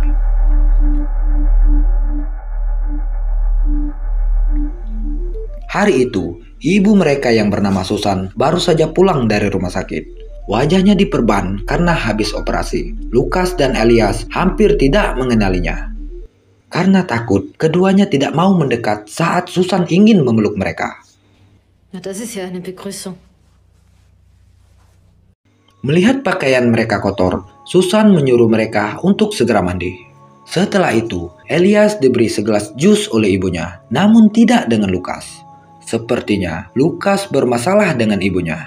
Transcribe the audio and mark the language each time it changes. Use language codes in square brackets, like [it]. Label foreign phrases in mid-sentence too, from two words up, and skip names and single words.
[id] Hari itu, ibu mereka yang bernama Susan baru saja pulang dari rumah sakit. Wajahnya diperban karena habis operasi. Lukas dan Elias hampir tidak mengenalinya. Karena takut, keduanya tidak mau mendekat saat Susan ingin memeluk mereka. [de] Na, das ist ja eine Begrüßung. [id] Melihat pakaian mereka kotor, Susan menyuruh mereka untuk segera mandi. Setelah itu, Elias diberi segelas jus oleh ibunya, namun tidak dengan Lukas. Sepertinya Lukas bermasalah dengan ibunya.